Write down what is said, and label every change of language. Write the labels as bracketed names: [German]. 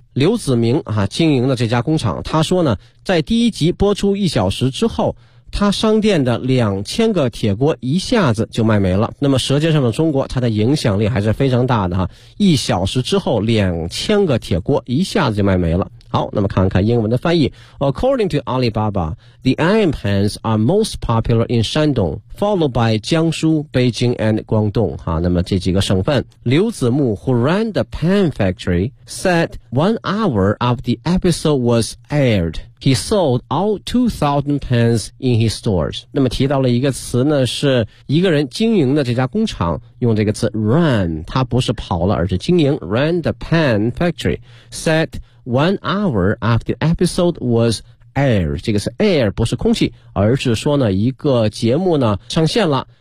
[Chinese] 刘子明啊经营的这家工厂，他说呢在第一集播出一小时之后，他商店的2000个铁锅一下子就卖没了。那么舌尖上的中国它的影响力还是非常大的哈，一小时之后2000个铁锅一下子就卖没了。好，那么看看英文的翻译。 [English] According to Alibaba, the iron pans are most popular in Shandong, followed by 江苏、北京 and 广东哈， [Chinese] 那么这几个省份。 [English] 刘子木 who ran the pan factory said 1 hour after the episode was aired,He sold all 2,000 pans in his stores. [Chinese] 那么提到了一个词呢，是一个人经营的这家工厂，用这个词 run， 他不是跑了，而是经营。 [English] Ran the pan factory. Said 1 hour after the episode was aired. [Chinese] 这个是 air， 不是空气，而是说呢，一个节目呢上线了。